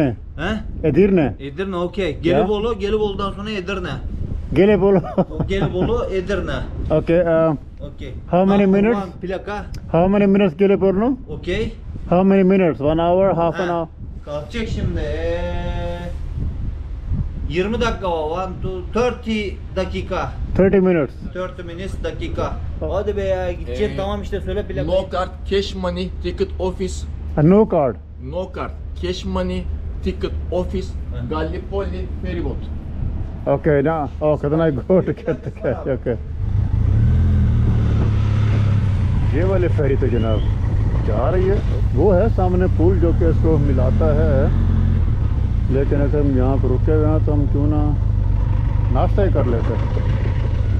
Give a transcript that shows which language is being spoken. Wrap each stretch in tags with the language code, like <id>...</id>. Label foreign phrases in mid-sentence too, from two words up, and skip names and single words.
<tr>He? Edirne. Edirne, okey. Ya. Gelibolu, Gelibolu'dan sonra Edirne. Gelibolu. Gelibolu, Edirne.</tr> <en>Okay.</en> <tr>Okey.</tr> <en>How many</en> <tr>Bak,</tr> <en>minutes?</en> <tr>ulan Plaka.</tr> <en>How many minutes Gelibolu?</en> <tr>Okey.</tr> <en>How many minutes? 1 hour, half an</en> <tr>Ha,</tr> <en>hour?</en> <tr>Kalkacak şimdi. 20 dakika var. 30 dakika.</tr> <en>30 minutes. 30 minutes dakika.</en> <tr>Hadi be ya gidecek, tamam işte söyle plakayı.</tr> <en>No card, cash money, ticket office. No card. No card, cash money, ticket office, Gallipoli ferryboat. Okay, now. Okay, then I go to get the cash. Okay.</en> <hi>ये वाली फेरी तो जनाब जा रही है, वो है सामने पुल जो कि इसको मिलाता है, लेकिन अगर हम यहाँ पर रुके हुए हैं तो हम क्यों ना नाश्ता ही कर लेते हैं।</hi>